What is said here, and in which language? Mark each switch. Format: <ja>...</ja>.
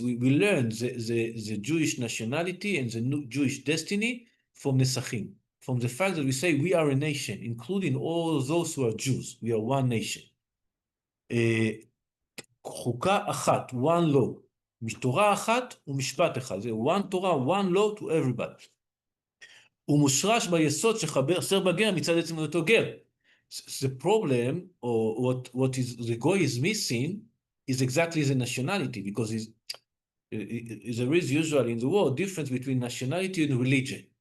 <en>We learn the Jewish nationality and the Jewish destiny from nesachim, from the fact that we say we are a nation, including all those who are Jews. We are one nation.</en> <he>חוקה אחת,</he> <en>one law.</en> <he>מתורה אחת ומשפט אחד.</he> <en>זה one Torah, one law to everybody.</en> <he>הוא מושרש ביסוד שחסר בגר מצד עצם אותו גר.</he> <en>The problem, or what is the goy is missing, is exactly the nationality, because there is usually in the world difference between nationality and religion.</en>